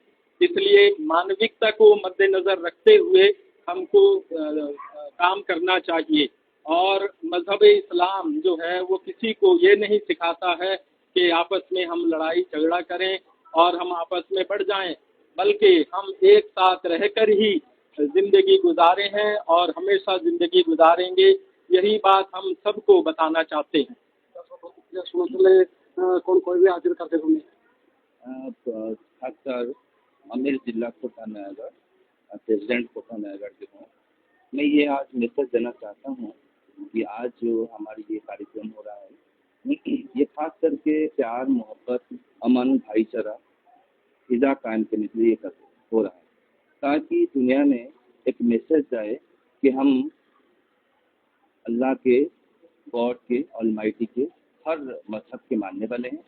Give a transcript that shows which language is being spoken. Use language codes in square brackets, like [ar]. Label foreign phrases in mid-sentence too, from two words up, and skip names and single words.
[hi] इसलिए मानविकता को मद्देनज़र रखते हुए हमको काम करना चाहिए और मजहब इस्लाम जो है वो किसी को ये नहीं सिखाता है कि आपस में हम लड़ाई झगड़ा करें और हम आपस में बढ़ जाएं, बल्कि हम एक साथ रहकर ही जिंदगी गुजारे हैं और हमेशा जिंदगी गुजारेंगे। यही बात हम सबको बताना चाहते हैं। [or] ଶୁଣୁଥିଲେ କଣ କହିବେ ଆଜିର କାର୍ଯ୍ୟକ୍ରମ? [hi] खासकर अमीर जिला कोटा नयागढ़, प्रेसिडेंट कोटा नयागढ़ के हूँ। मैं ये आज मैसेज देना चाहता हूँ कि आज जो हमारी ये कार्यक्रम हो रहा है ये खास करके प्यार, मोहब्बत, अमन, भाईचारा, फिजा कायम करने के लिए हो रहा है, ताकि दुनिया में एक मैसेज जाए कि हम अल्लाह के, गॉड के, ऑलमाइटी के हर मजहब के मानने वाले हैं।